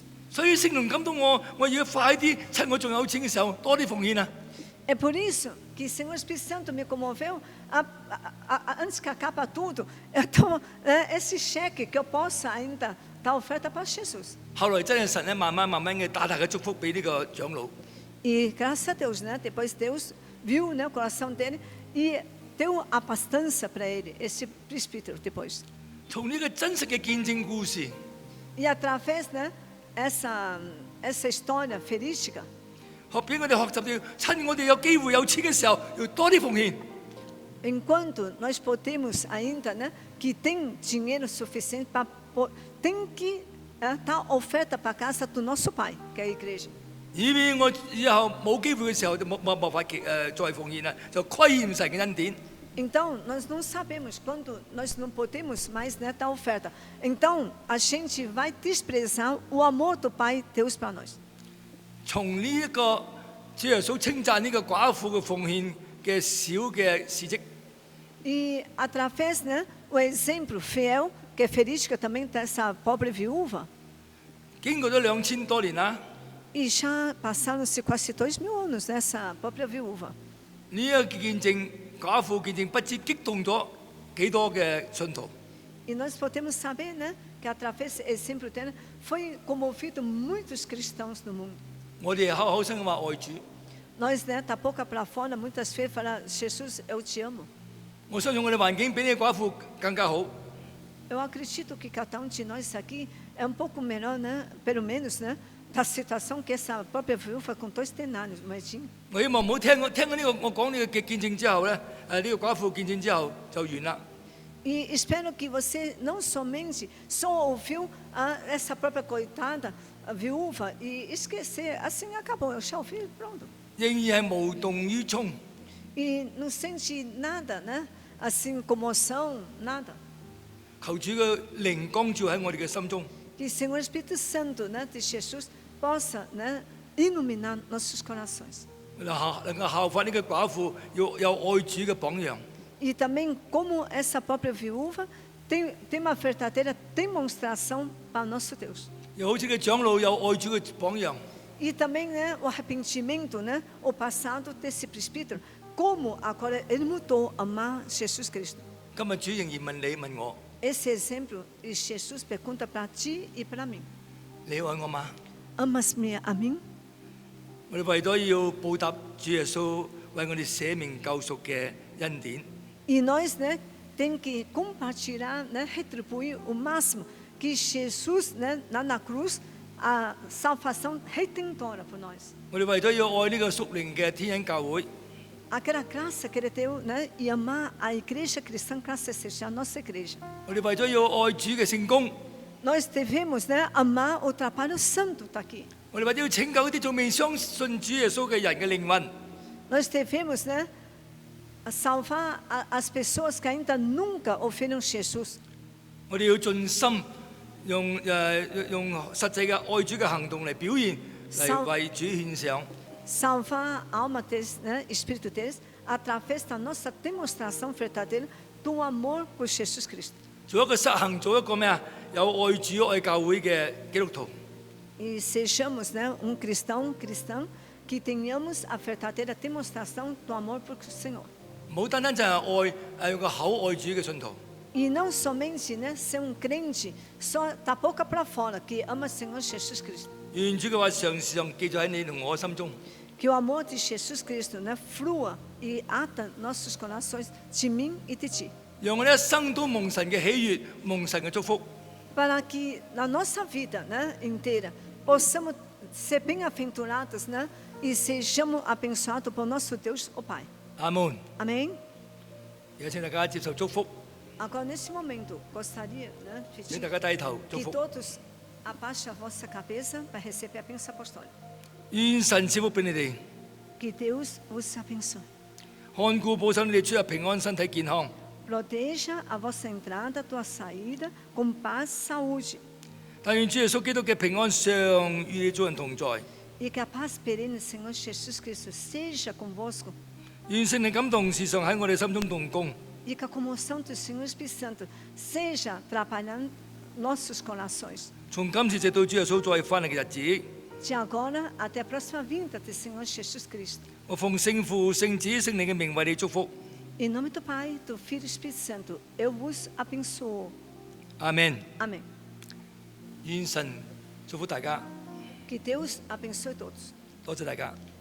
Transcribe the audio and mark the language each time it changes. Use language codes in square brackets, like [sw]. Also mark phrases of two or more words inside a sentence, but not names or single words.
[yue] 所以聖靈感動我，我要快啲趁我仲有錢嘅時候多啲奉獻啊！ [pt] É por isso que o Senhor Espírito Santo me comoveu, antes que acabe tudo, eu dou esse cheque que eu possa ainda dar oferta para Jesus. [yue] 後來真係神咧慢慢嘅大嘅祝福俾呢個長老。 [pt] E graças a Deus, né, depois Deus viu, né, o coração dele e deu a abastança para ele, esse presbítero depois. [yue] 從呢個真實嘅見證故事， [pt] E através, né, essa história verídica, [yue] 俾我哋學習要趁我哋有機會有錢嘅時候，要多啲奉獻。 [pt] enquanto nós podemos ainda, né, que tem dinheiro suficiente para tem que dar oferta para a casa do nosso pai, que é a igreja. [yue] 以免我以後冇機會嘅時候就冇法再奉獻啦，就虧欠神嘅恩典。 [pt] Então, nós não sabemos quando nós não podemos mais, né, dar oferta. Então, a gente vai desprezar o amor do Pai Deus para nós. [yue] 從呢一個主耶穌稱讚呢個寡婦嘅奉獻嘅小嘅事蹟， [pt] E através, né, o exemplo fiel, que é verídica também dessa pobre viúva, [yue] 經過咗2000多年啦， [pt] e já passaram-se quase 2000 anos nessa pobre viúva. [yue] 呢一個見證寡婦見證不知激動咗幾多嘅信徒。 [pt] E nós podemos saber, né, que através desse exemplo dela foi comovido muitos cristãos no mundo. [yue] 我哋口口聲咁話愛主， [pt] Nós, né, da boca para fora, muitas vezes falar, Jesus, eu te amo. [yue] 我相信我哋環境比呢個寡婦更加好。 [pt] Eu acredito que cada de nós aqui é um pouco melhor, né, pelo menos, né, da situação que essa própria viúva com 2 denários, imagina. [yue] 我希望唔好聽咗呢個我講呢個嘅見證之後咧，呢個寡婦見證之後就完啦。 [pt] E espero que você não somente só ouviu essa própria coitada, a viúva, e esquecer, assim acabou, eu já ouvi, pronto. [yue] 仍然係無動於衷。 [pt] E não sente nada, né, assim, comoção, nada. [yue] 求主嘅靈光照喺我哋嘅心中， [pt] Que o Senhor Espírito Santo, né, de Jesus possa, né, iluminar nossos corações. [yue] 能夠效法呢個寡婦，要有愛主嘅榜樣。 [pt] E também, como essa própria viúva, tem uma verdadeira demonstração para o nosso Deus. [yue] 又好似嘅長老有愛主嘅榜樣。 [pt] E também, né, o arrependimento, né, o passado desse presbítero, como agora ele mudou a amar Jesus Cristo. [yue] 今日主仍然問你問我， [pt] Esse exemplo, e Jesus pergunta para ti e para mim: [yue] 你愛我嗎？ [pt] Amas-me a mim? [yue] 我哋為咗要報答主耶穌為我哋捨命救贖嘅恩典， [pt] E nós, né, tem que compartilhar, né, retribuir o máximo que Jesus, né, lá na cruz, a salvação redentora por nós. [yue] 我哋為咗要愛呢個屬靈嘅天恩教會， [pt] Aquela graça que ele deu, né, e amar a igreja cristã, graça seja a nossa igreja. [yue] 我哋為咗要愛主嘅聖工， [pt] Nós devemos, né, amar o trabalho santo está aqui. [yue] 我哋為咗要拯救一啲仲未相信主耶穌嘅人嘅靈魂， [pt] Nós devemos, né, salvar as pessoas que ainda nunca ouviram Jesus. [yue] 我哋要盡心用實際嘅愛主嘅行動嚟表現，嚟為主獻上。 [pt] Salvar a alma deles, né, espírito deles, através da nossa demonstração verdadeira do amor por Jesus Cristo. [yue] 做一個實行，做一個咩啊？有愛主愛教會嘅基督徒。 [pt] E sejamos, né, cristã que tenhamos a verdadeira demonstração do amor por Senhor. [yue] 唔好單單就係愛用個口愛主嘅信徒。 [pt] E não somente, né, ser crente só da boca para fora que ama o Senhor Jesus Cristo. [yue] 願主嘅話常常記在喺你同我心中。 [pt] Que o amor de Jesus Cristo, né, flua e ata nossos corações de mim e de ti. [yue] 讓我哋一生都蒙神嘅喜悅，蒙神嘅祝福。 [pt] Para que na nossa vida, né, inteira possamos ser bem-aventurados, né, e sejamos abençoados por nosso Deus, o Pai. [yue] 阿門。 [pt] Amém? [yue] 而家請大家接受祝福， [pt] Agora, nesse momento, gostaria, né, de [yue] 請 [pt] pedir [yue] 大家低頭祝 [pt] que [yue] 福。 [pt] todos abaixem a vossa cabeça para receber a bênção apostólica. [yue] 願神賜福俾你哋， [pt] Que Deus vos abençoe. [yue] 看顧保守你哋出入平安，身體健康。 [pt] Proteja a vossa entrada, a tua saída, com paz e saúde. [yue] 但願主耶穌基督嘅平安常與你眾人同在。 [pt] E que a paz perene, Senhor Jesus Cristo, seja convosco. [yue] 願聖靈感動時常喺我哋心中動工。 [pt] E que a comoção do Senhor Espírito Santo seja trabalhando nossos corações. [yue] 從今次直到主耶穌再翻嚟嘅日子， [pt] De agora até a próxima vinda do Senhor Jesus Cristo. [yue] 我奉聖父、聖子、聖靈嘅名為你祝福。 [pt] Em nome do Pai, do Filho e do Espírito Santo, eu vos abençoo. [yue] 阿門。 [pt] Amém. [yue] 願神祝福大家， [pt] Que Deus abençoe todos.